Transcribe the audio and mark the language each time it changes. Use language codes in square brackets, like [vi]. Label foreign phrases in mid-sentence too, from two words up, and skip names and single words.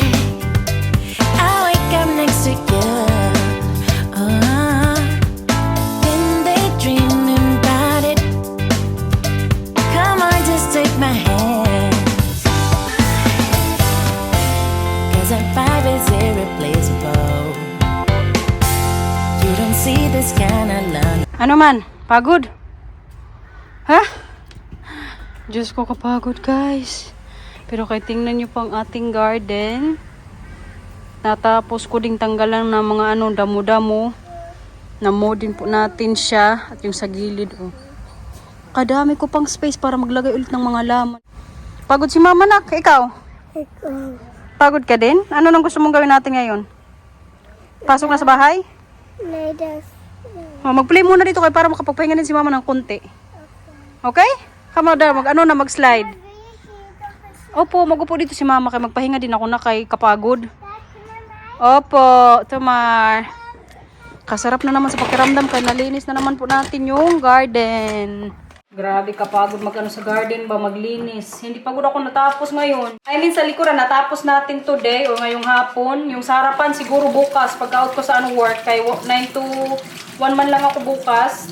[en] I'll wake up next to you, then daydreaming about it. Come on, just take my hand. 'Cause our vibe is irreplaceable. You don't see this kind of love. [tl] Ano man? Pagod? Ha? Diyos ko, kapagod guys. Pero kaya tingnan nyo pang ating garden. Natapos ko ding tanggalan ng mga ano, damo-damo. Namodin po natin siya. At yung sa gilid, oh. Kadami ko pang space para maglagay ulit ng mga laman. Pagod si mama nak, ikaw? Pagod ka din? Ano nang gusto mong gawin natin ngayon? Pasok na sa bahay? [nl] Nee, dat is... [tl] Oh, mag-play muna dito kayo para makapagpahinga din si mama ng konti. [en] Okay? Come on, [tl] mag-slide. [nl] Wil je hier toch eens... [tl] Opo, mag-upo dito si mama kay magpahinga din ako na kay kapagod. [nl] Kijk je naar mij? [tl] Opo, Tamar. Kasarap na naman sa pakiramdam kay nalinis na naman po natin yung garden. Grabe kapagod mag-ano sa garden ba, maglinis. Hindi pagod ako natapos ngayon. [en] I mean [tl] sa likuran natapos natin today o ngayong hapon. Yung sa harapan siguro bukas pagka-out ko sa ano work kay 9 to 1 man lang ako bukas.